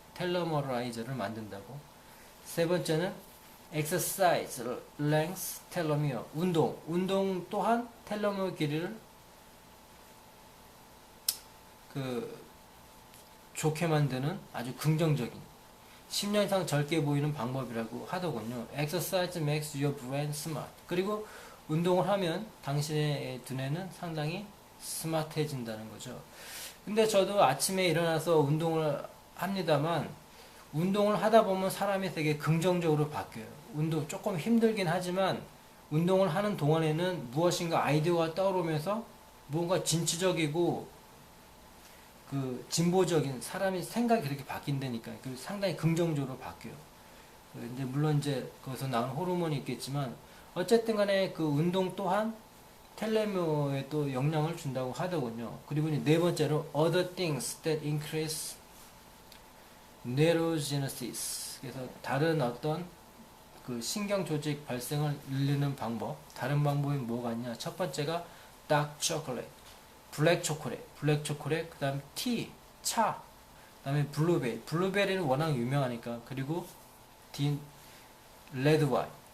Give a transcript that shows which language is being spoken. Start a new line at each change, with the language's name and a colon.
Korean: 텔레모라이저를 만든다고. 세 번째는
English: exercise length telomere.
Korean: 운동 또한 텔로미어 길이를 좋게 만드는 아주 긍정적인 10년 이상 젊게 보이는 방법이라고 하더군요.
English: Exercise makes your brain smart.
Korean: 그리고 운동을 하면 당신의 두뇌는 상당히 스마트해진다는 거죠. 근데 저도 아침에 일어나서 운동을 합니다만 운동을 하다 보면 사람이 되게 긍정적으로 바뀌어요. 운동 조금 힘들긴 하지만 운동을 하는 동안에는 무엇인가 아이디어가 떠오르면서 뭔가 진취적이고 진보적인 사람이 생각이 그렇게 바뀐다니까. 상당히 긍정적으로 바뀌어요. 이제 물론 이제 거기서 나온 호르몬이 있겠지만 어쨌든 간에 그 운동 또한 텔레모에 또 영향을 준다고 하더군요. 그리고 네 번째로
English: other things that increase neurogenesis.
Korean: 그래서 다른 어떤 그 신경 조직 발생을 늘리는 방법. 다른 방법이 뭐가 있냐? 첫 번째가 dark chocolate. 블랙 초콜릿, 그 다음에 차, 그 다음에 블루베리. 블루베리는 워낙 유명하니까. 그리고 레드 와인.